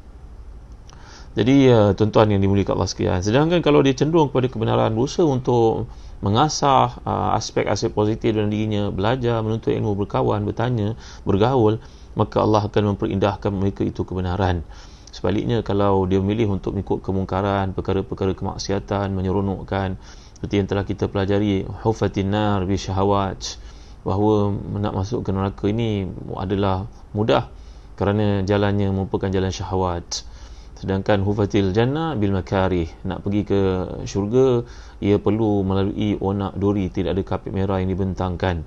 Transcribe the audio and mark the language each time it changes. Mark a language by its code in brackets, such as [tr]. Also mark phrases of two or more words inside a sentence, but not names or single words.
[ms] Jadi tuan-tuan yang dimuliakan Allah sekalian, sedangkan kalau dia cenderung kepada kebenaran, berusaha untuk mengasah aspek-aspek positif dalam dirinya, belajar, menuntut ilmu, berkawan, bertanya, bergaul, maka Allah akan memperindahkan mereka itu kebenaran. Sebaliknya, kalau dia memilih untuk mengikut kemungkaran, perkara-perkara kemaksiatan, menyeronokkan, seperti yang telah kita pelajari, [ar] حفت النار بالشهوات, [ms] bahawa nak masuk ke neraka ini adalah mudah kerana jalannya merupakan jalan syahwat. Sedangkan [ar] حفت الجنة بالمكاره, [ms] nak pergi ke syurga ia perlu melalui onak duri, tidak ada kapit merah yang dibentangkan.